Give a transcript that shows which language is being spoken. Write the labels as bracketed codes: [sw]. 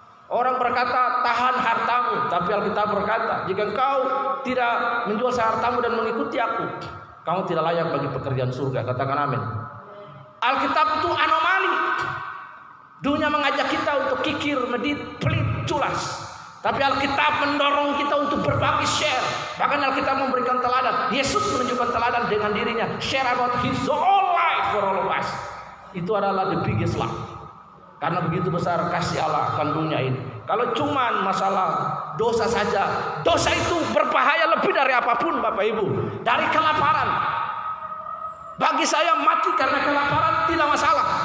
[id] Orang berkata tahan hartamu, tapi Alkitab berkata jika engkau tidak menjual hartamu dan mengikuti aku, kamu tidak layak bagi pekerjaan surga. Katakan amin. Alkitab itu anomali. Dunia mengajak kita untuk kikir, medit, pelit, culas. Tapi Alkitab mendorong kita untuk berbagi, share. Bahkan Alkitab memberikan teladan. Yesus menunjukkan teladan dengan dirinya. [en] Share about his whole life for all of us. [id] Itu adalah [en] the biggest love. [id] Karena begitu besar kasih Allah akan dunia ini. Kalau cuman masalah dosa saja, dosa itu berbahaya lebih dari apapun Bapak Ibu. Dari kelaparan. Bagi saya mati karena kelaparan tidak masalah.